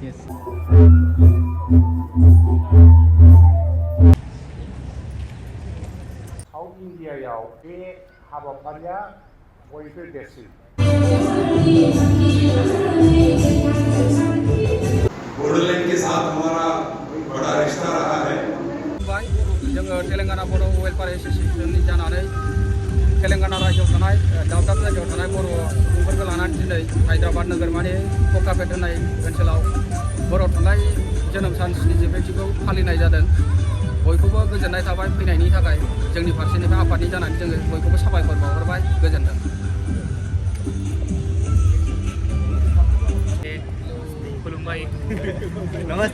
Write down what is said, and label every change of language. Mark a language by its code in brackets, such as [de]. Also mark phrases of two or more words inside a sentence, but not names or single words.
[en] South Indiaयाव [brx] बे हाबाफारिया बयनिख्रुइ देरसिन [hi] बोडोलैंड के साथ हमारा बड़ा रिश्ता रहा है [brx] जोङो तेलेंगाना बर' [en] welfare associationनि [brx] जानानै तेलेंगाना रायजोआव थानाय दाब दाब जायगायाव थानाय बर' सुबुंफोरखौ लानानै दिनै हायद्राबाद नोगोरमानि ककापेट होननाय ओनसोलाव बर' थुनलाइ जोनोम सान स्निजिब्रैथिखौ फालिनाय जादों बयखौबो गोजोननाय थाबाय फैनायनि थाखाय जोंनि फारसेनिफ्राय आफादनि जानानै जोङो बयखौबो साबायखर बावहरबाय गोजोनथों खुलुमबाय नमस्ते